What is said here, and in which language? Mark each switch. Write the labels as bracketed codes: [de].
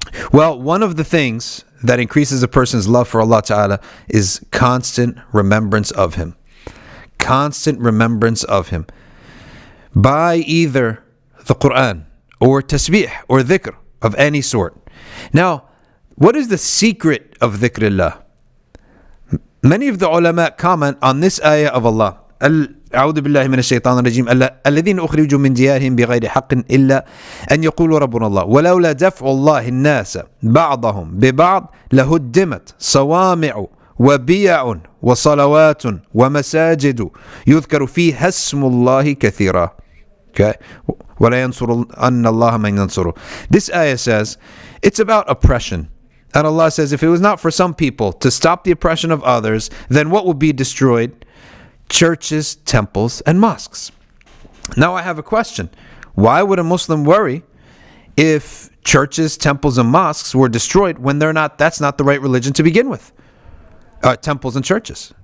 [en] Well, one of the things that increases a person's love for Allah ta'ala is constant remembrance of Him. Constant remembrance of Him. By either the Quran, or tasbih, or dhikr of any sort. Now, what is the secret of dhikrullah? Many of the ulama comment on this ayah of Allah. [ar] أعوذ بالله من الشيطان الرجيم الذين أخرجوا من ديارهم بغير حق إلا أن يقولوا ربنا الله ولولا دفع الله الناس بعضهم ببعض لهدمت صوامع وبيع وصلوات ومساجد يذكر فيها اسم الله كثيرا. [en] Okay? [ar] ولا ينصر أن الله من ينصره. [en] This ayah says it's about oppression. And Allah says, if it was not for some people to stop the oppression of others, then what would be destroyed? Churches, temples, and mosques. Now I have a question. Why would a Muslim worry if churches, temples, and mosques were destroyed when that's not the right religion to begin with? Temples and churches.